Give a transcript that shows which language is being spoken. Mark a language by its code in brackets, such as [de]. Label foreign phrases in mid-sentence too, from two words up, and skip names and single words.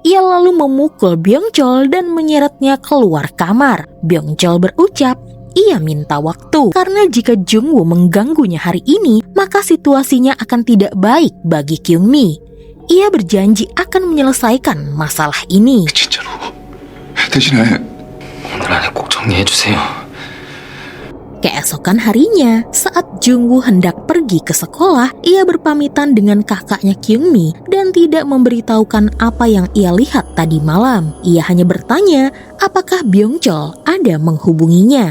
[id] Ia lalu memukul Byung-chol dan menyeretnya keluar kamar. Byung-chol berucap, ia minta waktu, karena jika Jung-woo mengganggunya hari ini, maka situasinya akan tidak baik bagi Kyung-mi. Ia berjanji akan menyelesaikan masalah ini. [ko] 진짜로 대신에 오늘 안에 꼭 정리해주세요. [id] Keesokan harinya, saat Jung-woo hendak pergi ke sekolah, ia berpamitan dengan kakaknya Kyung-mi dan tidak memberitahukan apa yang ia lihat tadi malam. Ia hanya bertanya apakah Byung-chol ada menghubunginya.